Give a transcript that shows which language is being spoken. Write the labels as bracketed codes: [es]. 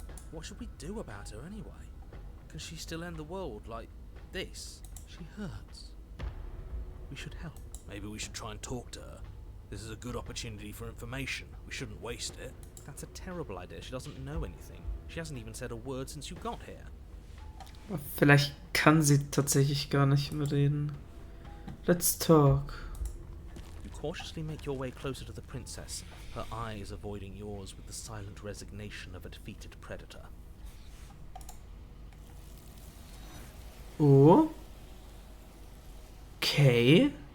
[en] What should we do about her anyway? Can she still end the world like this? She hurts. We should help. Maybe we should try and talk to her. This is a good opportunity for information. We shouldn't waste it. That's a terrible idea. She doesn't know anything. She hasn't even said a word since you got here. [de] Vielleicht kann sie tatsächlich gar nicht mehr reden. [en] Let's talk. You cautiously make your way closer to the princess, her eyes avoiding yours with the silent resignation of a defeated predator. Oh. Okay.